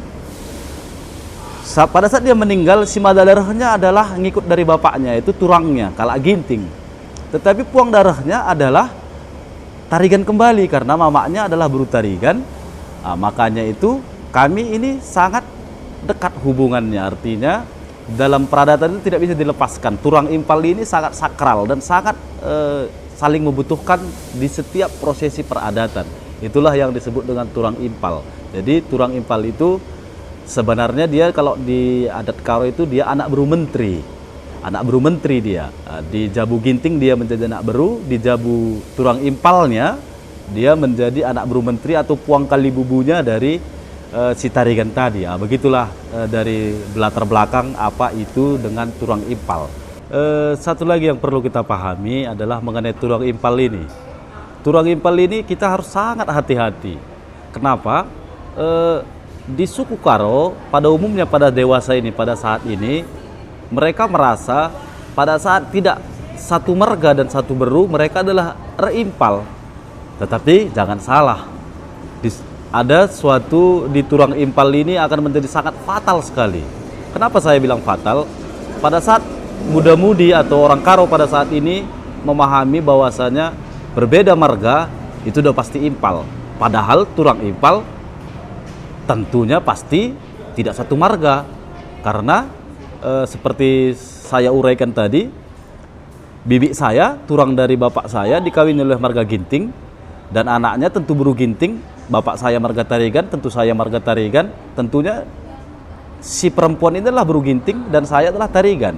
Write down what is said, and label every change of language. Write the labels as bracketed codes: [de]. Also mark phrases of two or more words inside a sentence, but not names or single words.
[id] Pada saat dia meninggal, si mata darahnya adalah ngikut dari bapaknya, itu turangnya, Kalak Ginting. Tetapi puang darahnya adalah Tarigan kembali, karena mamanya adalah Buru Tarigan. Nah, makanya itu kami ini sangat dekat hubungannya, artinya dalam peradatan itu tidak bisa dilepaskan. Turang impal ini sangat sakral dan sangat saling membutuhkan di setiap prosesi peradatan. Itulah yang disebut dengan turang impal. Jadi turang impal itu sebenarnya dia kalau di adat Karo itu dia anak beru menteri. Anak beru menteri dia. Di Jabu Ginting dia menjadi anak beru, di Jabu turang impalnya dia menjadi anak beru menteri atau puang kali bubunya dari si Tarigan tadi. Begitulah dari latar belakang apa itu dengan turang impal. Satu lagi yang perlu kita pahami adalah mengenai turang impal ini. Turang impal ini kita harus sangat hati-hati. Kenapa? Di suku Karo pada umumnya pada dewasa ini, pada saat ini mereka merasa pada saat tidak satu marga dan satu beru mereka adalah reimpal. Tetapi jangan salah, ada suatu di turang impal ini akan menjadi sangat fatal sekali. Kenapa saya bilang fatal? Pada saat muda-mudi atau orang Karo pada saat ini memahami bahwasanya berbeda marga itu udah pasti impal. Padahal turang impal tentunya pasti tidak satu marga, karena seperti saya uraikan tadi, bibi saya, turang dari bapak saya dikawini oleh marga Ginting, dan anaknya tentu Buru Ginting, bapak saya marga Tarigan, tentu saya marga Tarigan, tentunya si perempuan ini adalah Buru Ginting dan saya adalah Tarigan.